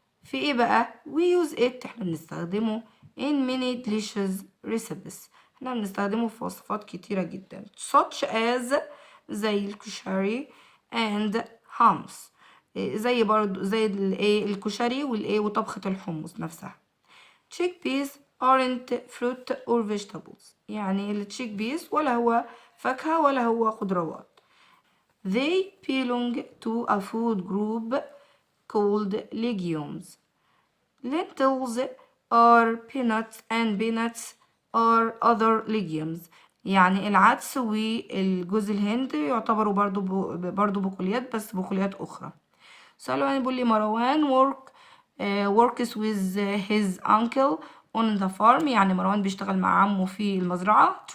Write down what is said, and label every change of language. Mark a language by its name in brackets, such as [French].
[Arabic] في ايه بقى؟ [English] we use it، [Arabic] احنا بنستخدمه [English] in many delicious recipes، [Arabic] احنا بنستخدمه في وصفات كتيرة جدا [English] such as [Arabic] زي الكشري [English] and hummus، [Arabic] زي برضو زي الايه الكشري والايه وطبخة الحمص نفسها. [English] chickpeas aren't fruit or vegetables، [Arabic] يعني التشيك بيس ولا هو فاكهة ولا هو خضروات. [English] they belong to a food group called legumes. lentils are peanuts and peanuts are other legumes، [Arabic] يعني العدس والجوز الهند يعتبروا برضو بقوليات، بس بقوليات أخرى. سؤال يعني بيقول لي مروان [English] works with his uncle on the farm، [Arabic] يعني مروان بيشتغل مع عمه في المزرعة.